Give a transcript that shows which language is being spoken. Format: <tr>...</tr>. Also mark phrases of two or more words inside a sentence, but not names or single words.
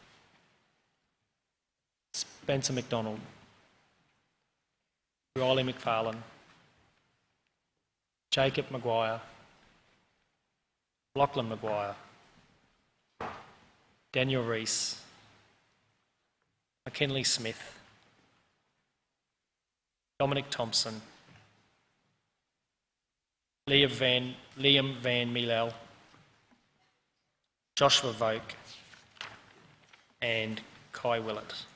<en>Spencer McDonald, Riley McFarlane, Jacob Maguire, Lachlan Maguire, Daniel Rees, McKinley Smith, Dominic Thompson, Liam Van Mielel, Joshua Voke, and Kai Willett.</en>